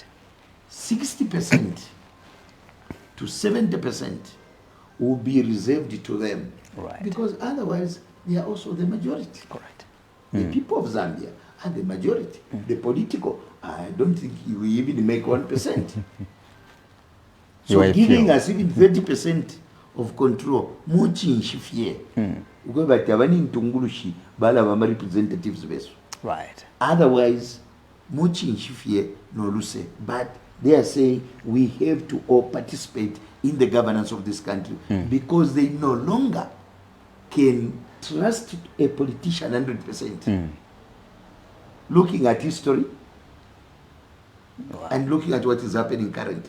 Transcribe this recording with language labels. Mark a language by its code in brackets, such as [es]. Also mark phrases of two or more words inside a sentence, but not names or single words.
[en] 60% to 70% will be reserved to them. Right. Because otherwise, they are also the majority. Correct. The people of Zambia are the majority. The political, I don't think you will even make 1%. You are So a giving few. us even 30% of control, [bem] muchinshifye. Ukwe bati abani ntungulushi bala bama representatives besu. [en] Right. [bem] Otherwise, Muchinshifie no Luse, [en] but they are saying we have to all participate in the governance of this country because they no longer can trust a politician 100%. Looking at history and looking at what is happening currently.